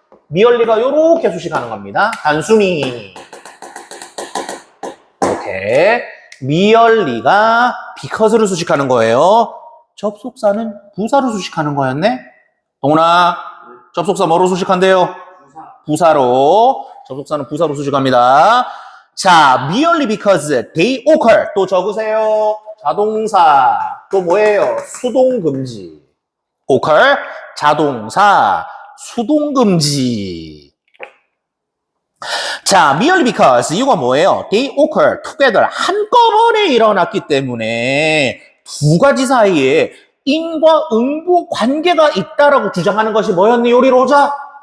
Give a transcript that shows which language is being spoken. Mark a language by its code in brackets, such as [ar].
[ko] merely가 요렇게 수식하는 겁니다. 단순히 이렇게 merely가 because를 수식하는 거예요. 접속사는 부사로 수식하는 거였네. 동훈아, 접속사 뭐로 수식한대요? 부사로. 접속사는 부사로 수식합니다. [en] 자, merely because they occur. [ko] 또 적으세요. 자동사. 또 뭐예요? 수동금지. occur, 자동사, 수동금지. 자, [en] merely because [ko] 이유가 뭐예요? [en] They occur together. [ko] 한꺼번에 일어났기 때문에 두 가지 사이에 인과 응보 관계가 있다라고 주장하는 것이 뭐였니, 요리로자?